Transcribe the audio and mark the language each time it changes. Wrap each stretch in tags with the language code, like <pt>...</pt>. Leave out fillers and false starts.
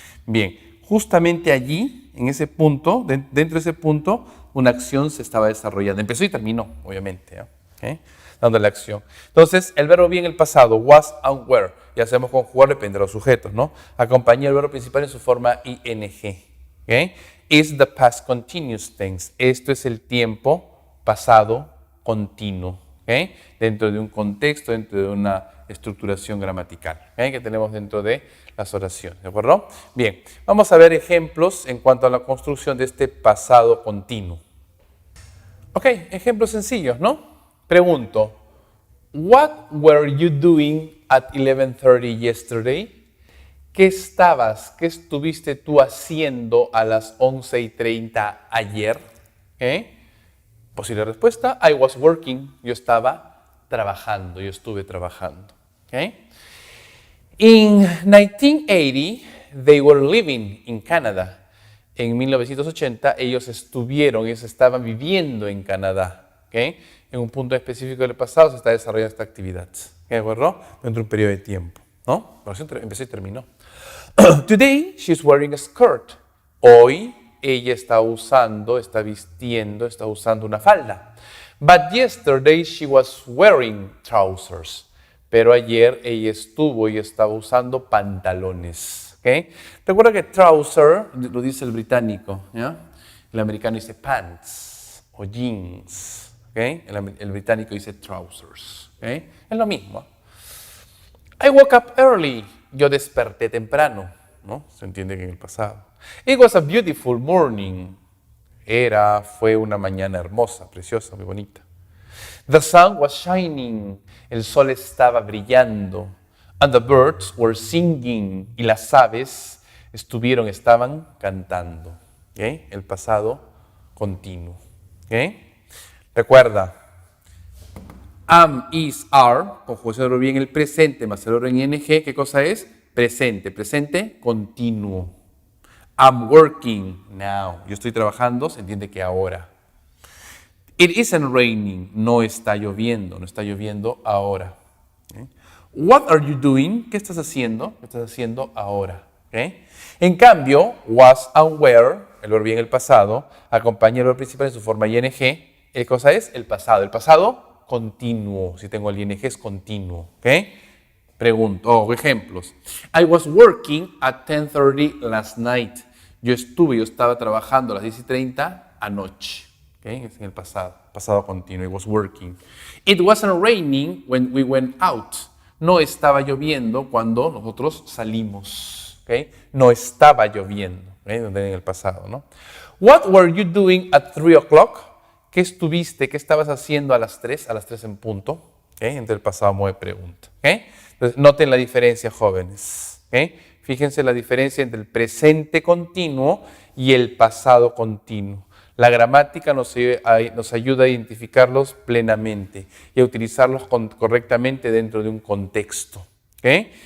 <es>Bien, justamente allí, en ese punto, dentro de ese punto, una acción se estaba desarrollando. Empezó y terminó, obviamente, ¿ok? Dando la acción. Entonces, el verbo be en el pasado, was and were, ya sabemos conjugar, depende de los sujetos, ¿no? Acompaña el verbo principal en su forma ing, ¿ok?</es> <en>Is the past continuous tense.</en> <es>Esto es el tiempo pasado continuo, ¿ok? Dentro de un contexto, dentro de una estructuración gramatical, ¿ok? Que tenemos dentro de las oraciones, ¿de acuerdo? Bien, vamos a ver ejemplos en cuanto a la construcción de este pasado continuo. Ok, ejemplos sencillos, ¿no? Pregunto,</es> <en>what were you doing at 11:30 yesterday?</en> <es>¿Qué estuviste tú haciendo a las 11:30 ayer? ¿Eh? Posible respuesta,</es> <en>I was working.</en> <es>Yo estaba trabajando, yo estuve trabajando. ¿Okay?</es> <en>In 1980, they were living in Canada.</en> <es>En 1980, ellos estaban viviendo en Canadá. ¿Okay? En un punto específico del pasado se está desarrollando esta actividad. ¿De acuerdo? Dentro de un periodo de tiempo. ¿No? Empezó y terminó.</es> <en>Today, she's wearing a skirt.</en> <es>Hoy, ella está vistiendo, está usando una falda.</es> <en>But yesterday, she was wearing trousers.</en> <es>Pero ayer ella estaba usando pantalones. ¿Okay? Recuerda que trouser lo dice el británico. ¿Ya? El americano dice pants o jeans. ¿Okay? El británico dice trousers. ¿Okay? Es lo mismo.</es> <en>I woke up early.</en> <es>Yo desperté temprano, ¿no? Se entiende que en el pasado.</es> <en>It was a beautiful morning.</en> <es>Fue una mañana hermosa, preciosa, muy bonita.</es> <en>The sun was shining.</en> <es>El sol estaba brillando.</es> <en>And the birds were singing.</en> <es>Y las aves estaban cantando. ¿Okay? El pasado continuo. ¿Okay? Recuerda. Am, is, are, conjugación de verbo en el presente más el verbo en ing, ¿qué cosa es? Presente, presente continuo.</es> <en>I'm working now.</en> <es>Yo estoy trabajando, se entiende que ahora.</es> <en>It isn't raining.</en> <es>No está lloviendo ahora. ¿Okay?</es> <en>What are you doing?</en> <es>¿Qué estás haciendo? ¿Qué estás haciendo ahora? ¿Okay? En cambio, was and were, el verbo en el pasado, acompaña el verbo principal en su forma ing. ¿Qué cosa es? El pasado. El pasado continuo, si tengo el ing es continuo, ¿ok? Pregunto, ejemplos.</es> <en>I was working at 10:30 last night.</en> <es>Yo estaba trabajando a las 10:30 anoche, ¿ok? Es en el pasado continuo,</es> <en>I was working. It wasn't raining when we went out.</en> <es>No estaba lloviendo cuando nosotros salimos, ¿ok? No estaba lloviendo, ¿ok? En el pasado, ¿no?</es> <en>What were you doing at 3 o'clock?</en> <es>¿Qué estabas haciendo a las 3 en punto? ¿Okay? Entre el pasado modo de pregunta. ¿Okay? Entonces, noten la diferencia, jóvenes. ¿Okay? Fíjense la diferencia entre el presente continuo y el pasado continuo. La gramática nos ayuda a identificarlos plenamente y a utilizarlos correctamente dentro de un contexto. ¿Okay?</es>